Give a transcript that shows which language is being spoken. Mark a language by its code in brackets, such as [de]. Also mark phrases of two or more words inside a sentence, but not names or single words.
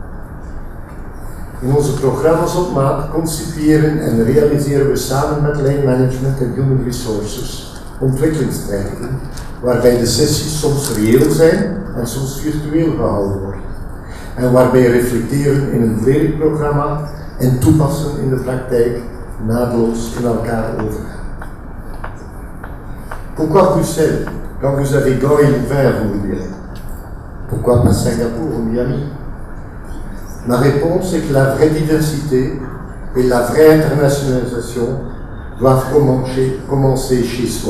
[nl] In onze programma's op maat concipiëren en realiseren we samen met [en] Line Management [nl] en [en] Human Resources [nl] ontwikkelingstrajecten, waarbij de sessies soms reëel zijn en soms virtueel gehouden worden. En waarbij reflecteren in een Vlerick-programma en toepassen in de praktijk naadloos in elkaar overgaan. [fr] Pourquoi Bruxelles, quand vous avez gants et Louvain, vous me direz? Pourquoi pas Singapour ou Miami? Ma réponse est que la vraie diversité et la vraie internationalisation doivent commencer chez soi.